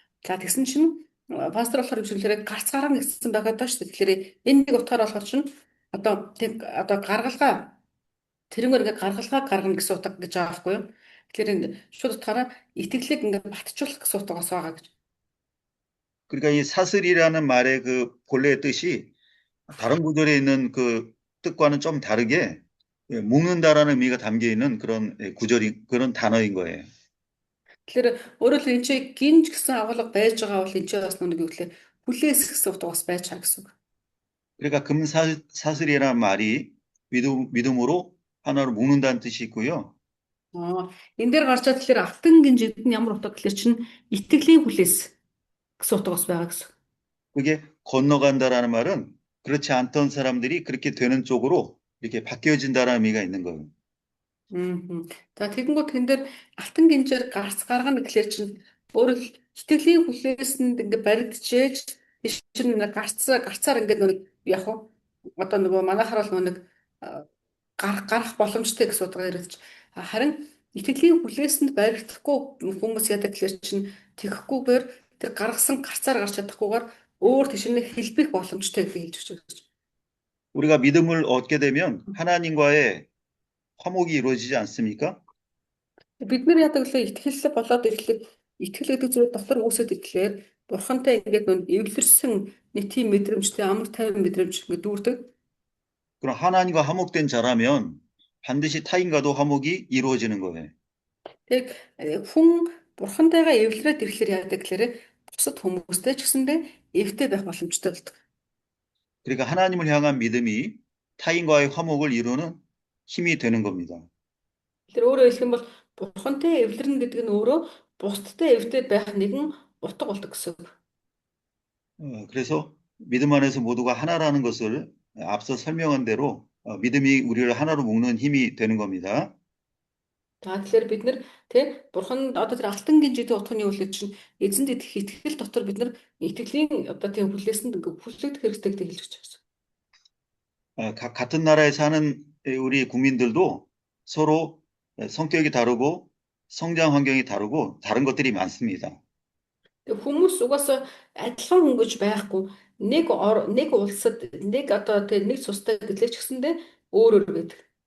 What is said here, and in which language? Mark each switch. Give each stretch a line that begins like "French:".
Mongolian: За тэгсэн чинь пастор болохоор хэлэхээр гарц гаргана гэсэн байгаа даа шүү дээ. Тэгэхээр энэ нэг утгаар болохоор чинь одоо гаргалгаа тэрнгээр ингээ гаргалгаа гаргана гэсэн утга гэж байгаа байхгүй юу? Тэгэхээр энэ шууд утгаараа итгэлийг ингээ батжуулах гэсэн утгаас байгаа гэж.
Korean: 그러니까 이 사슬이라는 말의 그 본래의 뜻이 다른 구절에 있는 그 뜻과는 좀 다르게 묶는다라는 의미가 담겨 있는 그런 그런 단어인 거예요.
Mongolian: Тэгэхээр өөрөөр хэлбэл энэ чинь гинж гэсэн агуулга байж байгаа бол энэ чинь бас нэг юу гэхэлээ хүлээс гэсэн утгаас байж байгаа гэсэн үг.
Korean: 그러니까 금사슬이라는 말이 믿음으로 하나로 묶는다는 뜻이 있고요.
Mongolian: Энэ дээр гарч байгаа тэгэхээр алтан гинжид нь ямар утга гэхэлэр чинь итгэлийн хүлээс гэсэн утгаас байгаа гэсэн.
Korean: 그게 건너간다라는 말은 그렇지 않던 사람들이 그렇게 되는 쪽으로 이렇게 바뀌어진다라는 의미가 있는 거예요.
Mongolian: За тэгэнгүүт тэн дээр алтан гинжээр гарц гаргана гэхэлэр чинь өөрөөр итгэлийн хүлээсэнд ингээ баригдчихээж чинь гарцаар ингээд нэг яг одоо нөгөө манайхаар бол нэг гарах боломжтой гэсэн утгаар ярьж харин итгэлийн хүлээсэнд баригдахгүй хүмүүс яадаг гэхэлэр чинь тэгэхгүйгээр тэр гаргасан гарцаар гарч чадахгүйгээр өөр тийшээ хэлбэх боломжтой гэж хэлж өгч байна.
Korean: 우리가 믿음을 얻게 되면 하나님과의 화목이 이루어지지 않습니까?
Mongolian: Бид нар яадаг л итгэл болоод ирэхлээр итгэл гэдэг зүйл дотор үүсэт ирэхлээр бурхантай ингээд нүн эвлэрсэн нэг тийм мэдрэмжтэй амар тайван мэдрэмж ингээд дүүрдэг.
Korean: 그럼 하나님과 화목된 자라면 반드시 타인과도 화목이 이루어지는 거예요.
Mongolian: Тэг хүн бурхантайгаа эвлэрээд ирэхлээр яадаг гэхээр бусад хүмүүстэй ч гэсэндээ эвтэй байх боломжтой болдог.
Korean: 그러니까 하나님을 향한 믿음이 타인과의 화목을 이루는 힘이 되는 겁니다.
Mongolian: Тэр өөрөөр хэлэх юм бол бурхантай эвлэрнэ гэдэг нь өөрөө бусдтай эвтэй байх нэгэн утга болдог гэсэн үг.
Korean: 그래서 믿음 안에서 모두가 하나라는 것을 앞서 설명한 대로 믿음이 우리를 하나로 묶는 힘이 되는 겁니다.
Mongolian: За тэгэхээр бид нар тий бурхан одоо тэр алтан гинжитэй утганы үлээд чинь эзэнд итгэх итгэл дотор бид нар итгэлийн одоо тийм хүлээсэнд ингээ хүлээгдэх хэрэгтэй гэдэг хэлж байгаа.
Korean: 같은 나라에 사는 우리 국민들도 서로 성격이 다르고 성장 환경이 다르고 다른 것들이 많습니다.
Mongolian: Тэг хүмүүс угаасаа адилхан хүн гэж байхгүй. Нэг улсад нэг одоо тэг нэг цустай гэрлэж гисэндээ өөр өөр байдаг.